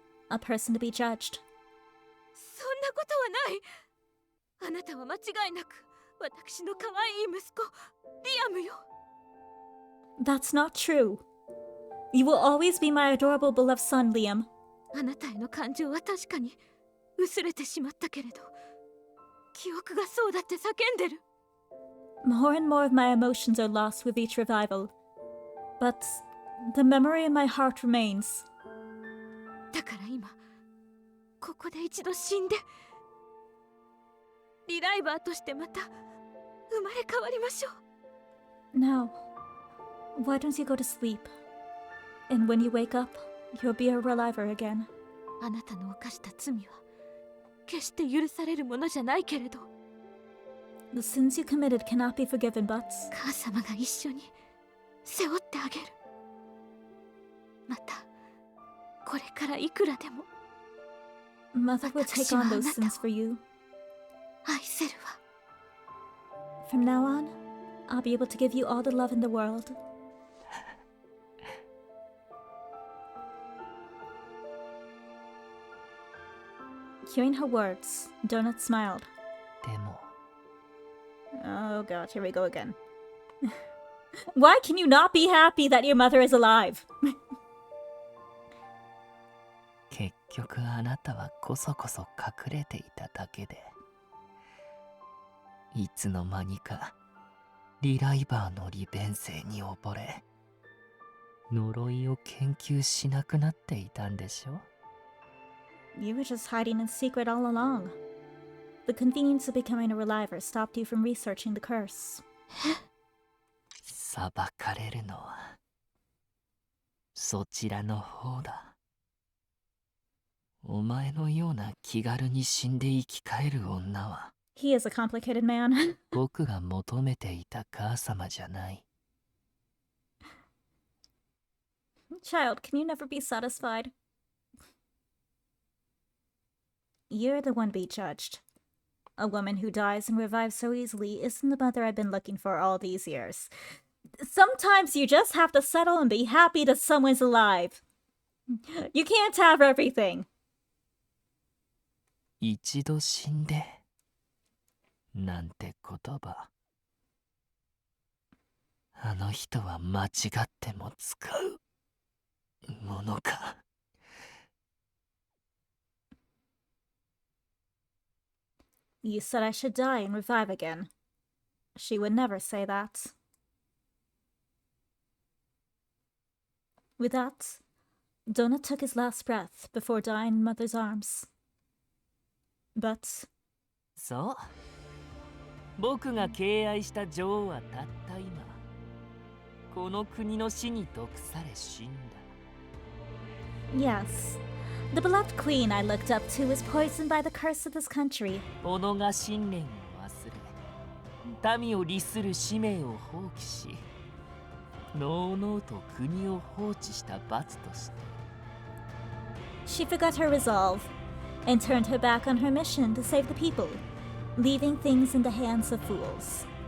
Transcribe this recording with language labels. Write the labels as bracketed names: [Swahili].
[English] A person to be judged. [Japanese] そんなことはない。あなたは間違いなく私の可愛い息子リアムよ。 [English] That's not true. You will always be my adorable beloved son, Liam. [Japanese] あなたへの感情は確かに薄れてしまったけれど、記憶がそうだって叫んでる。 [English] More and more of my emotions are lost with each revival. But the memory in my heart remains. [Japanese] だから今ここで一度死んでリライバーとしてまた生まれ変わりましょう。 [English] Now, why don't you go to sleep? And when you wake up, you'll be a reliver again. [Japanese] あなたの犯した罪は決して許されるものじゃないけれど、 [English] The sins you committed cannot be forgiven, but [Japanese] 母様が一緒に背負ってあげる。またこれからいくらでも [English] Mother will take on those sins for you. [Japanese] 愛せるわ。 [English] From now on, I'll be able to give you all the love in the world. Hearing her words, Donut smiled. [Japanese] でも [English] Oh god, here we go again. Why can you not be happy that your mother is alive? [Japanese] 結局あなたはこそこそ隠れていただけで、いつの間にかリライバーの利便性に溺れ、呪いを研究しなくなっていたんでしょ。 [English] You were just hiding in secret all along. The convenience of becoming a reliver stopped you from researching the curse. [Japanese] 裁かれるのはそちらの方だ。お前のような気軽に死んで生き返る女は [English] He is a complicated man. [Japanese] 僕が求めていた母様じゃない。 [English] Child, can you never be satisfied? You're the one be judged. A woman who dies and revives so easily isn't the mother I've been looking for all these years. Sometimes you just have to settle and be happy that someone's alive. You can't have everything. [Japanese] 一度死んでなんて言葉、あの人は間違っても使うものか。 [English] You said I should die and revive again. She would never say that. With that, Donut took his last breath before dying in Mother's arms. But [Japanese] そう、僕が敬愛した女王はたった今この国の死に毒され死んだ。 [English] yes, the beloved queen I looked up to was poisoned by the curse of this country. [Japanese] 己が信念を忘れ、民を利する使命を放棄し、のうのうと国を放置した罰として。 [English] She forgot her resolve and turned her back on her mission to save the people, leaving things in the hands of fools.